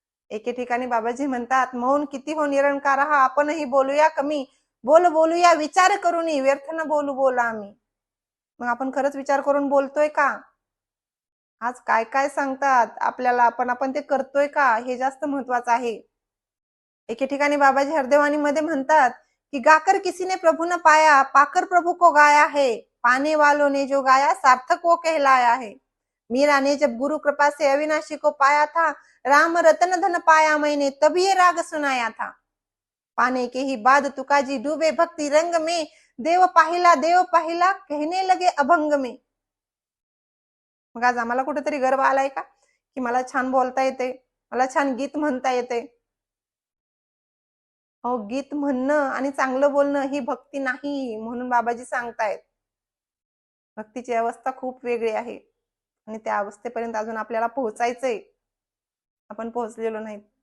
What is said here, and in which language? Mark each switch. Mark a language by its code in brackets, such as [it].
[mr] एके ठिकाणी बाबाजी म्हणतात, मौन किती हो निरंकार हा, आपणही बोलूया कमी, बोलूया विचार करून, व्यर्थ न बोला आम्ही. मग आपण खरंच विचार करून बोलतोय का? आज काय काय सांगतात आपल्याला, आपण ते करतोय का, हे जास्त महत्वाचं आहे. एके ठिकाणी बाबाजी हरदेवानी मध्ये म्हणतात कि [hi] गाकर किसी ने प्रभु न पाया, पाकर प्रभु को गाया है, पाने वालों ने जो गाया सार्थक वो कहलाया है। मीरा ने जब गुरु कृपा से अविनाशी को पाया था, राम रतन धन पाया मैंने, तभी ये राग सुनाया था। पाने के ही बाद तुकाजी डूबे भक्ति रंग में, देव पाहिला कहने लगे अभंग में। [mr] मग आज आम्हाला कुठेतरी गर्व आलाय का की मला छान बोलता येते, मला छान गीत म्हणता येते. अहो, गीत म्हणणं आणि चांगलं बोलणं ही भक्ती नाही म्हणून बाबाजी सांगतायत. भक्तीची अवस्था खूप वेगळी आहे आणि त्या अवस्थेपर्यंत अजून आपल्याला पोहोचायचंय. आपण पोहोचलेलो नाहीत.